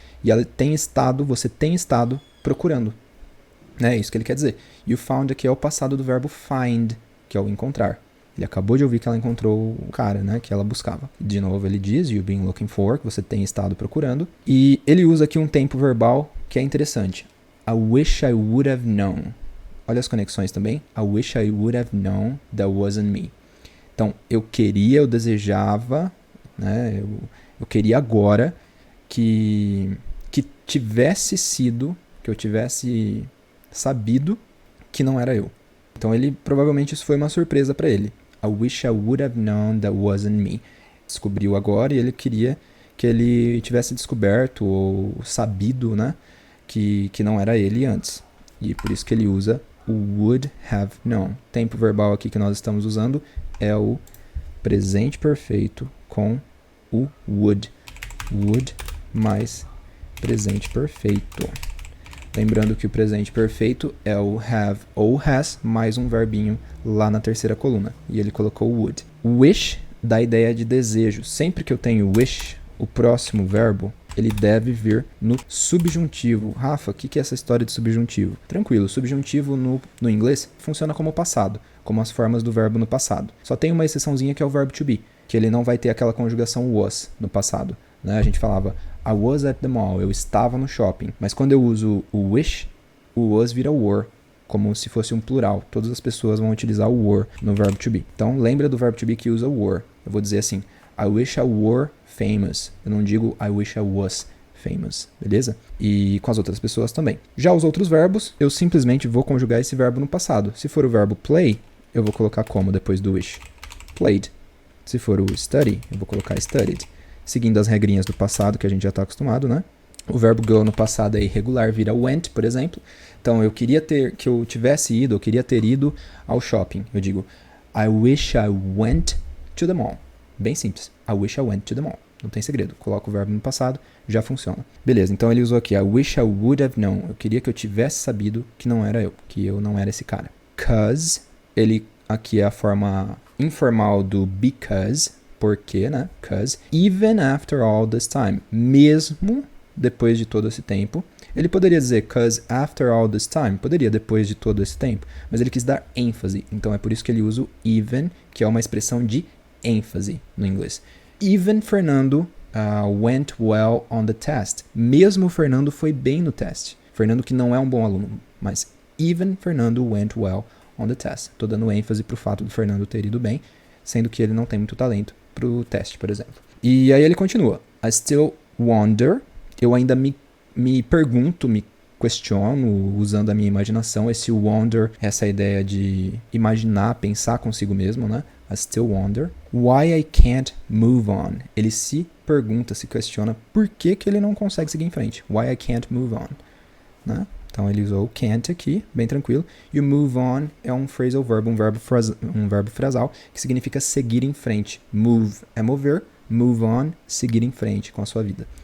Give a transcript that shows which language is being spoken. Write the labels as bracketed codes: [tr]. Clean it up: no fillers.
[pt] E ela tem estado, você tem estado procurando, né, isso que ele quer dizer. E o found aqui é o passado do verbo find, que é o encontrar. Ele acabou de ouvir que ela encontrou o cara, né, que ela buscava. De novo ele diz, [en] you've been looking for, [pt] que você tem estado procurando. E ele usa aqui um tempo verbal que é interessante. [en] I wish I would have known. [pt] Olha as conexões também. [en] I wish I would have known that wasn't me. [pt] Então, eu desejava, né, eu queria agora que tivesse sido, que eu tivesse sabido que não era eu. Então, provavelmente isso foi uma surpresa para ele. [en] I wish I would have known that wasn't me. [pt] Descobriu agora e ele queria que ele tivesse descoberto ou sabido, né, que não era ele antes. E por isso que ele usa o would have known. Tempo verbal aqui que nós estamos usando é o presente perfeito com o would. Would mais presente perfeito. Lembrando que o presente perfeito é o have ou has mais um verbinho lá na terceira coluna. E ele colocou would. Wish dá a ideia de desejo. Sempre que eu tenho wish, o próximo verbo, ele deve vir no subjuntivo. Rafa, o que é essa história de subjuntivo? Tranquilo, o subjuntivo no inglês funciona como passado, como as formas do verbo no passado. Só tem uma exceçãozinha que é o verbo to be, que ele não vai ter aquela conjugação was no passado. Né? A gente falava, [en] I was at the mall, [pt] eu estava no shopping. Mas quando eu uso o wish, o was vira were, como se fosse um plural. Todas as pessoas vão utilizar o were no verbo to be. Então lembra do verbo to be que usa were. Eu vou dizer assim, [en] I wish I were famous. [pt] Eu não digo [en] I wish I was famous, beleza? [pt] E com as outras pessoas também. Já os outros verbos, eu simplesmente vou conjugar esse verbo no passado. Se for o verbo play, eu vou colocar como depois do wish? [en] Played. [pt] Se for o study, eu vou colocar studied. Seguindo as regrinhas do passado que a gente já está acostumado, né? O verbo go no passado é irregular, vira went, por exemplo. Então eu queria que eu tivesse ido, eu queria ter ido ao shopping. Eu digo, [en] I wish I went to the mall. [pt] Bem simples. [en] I wish I went to the mall. [pt] Não tem segredo. Coloca o verbo no passado, já funciona. Beleza, então ele usou aqui, [en] I wish I would have known. [pt] Eu queria que eu tivesse sabido que não era eu, que eu não era esse cara. 'Cause, ele aqui é a forma informal do because, porque, né? [en] 'Cause, even after all this time, [pt] mesmo depois de todo esse tempo. Ele poderia dizer [en] 'cause after all this time, [pt] poderia depois de todo esse tempo, mas ele quis dar ênfase, então é por isso que ele usa o even, que é uma expressão de ênfase no inglês. [en] Even Fernando went well on the test. [pt] Mesmo Fernando foi bem no teste. Fernando que não é um bom aluno, mas [en] even Fernando went well on the test. [pt] Estou dando ênfase para o fato do Fernando ter ido bem, sendo que ele não tem muito talento para o teste, por exemplo. E aí ele continua. [en] I still wonder, [pt] eu ainda me pergunto, me questiono, usando a minha imaginação. Esse wonder, essa ideia de imaginar, pensar consigo mesmo, né? [en] I still wonder why I can't move on. [pt] Ele se pergunta, se questiona por que ele não consegue seguir em frente. [en] Why I can't move on. [pt] Né? Então ele usou o can't aqui, bem tranquilo. E o move on é um phrasal verb, um verbo frasal, que significa seguir em frente. Move é mover, move on, seguir em frente com a sua vida.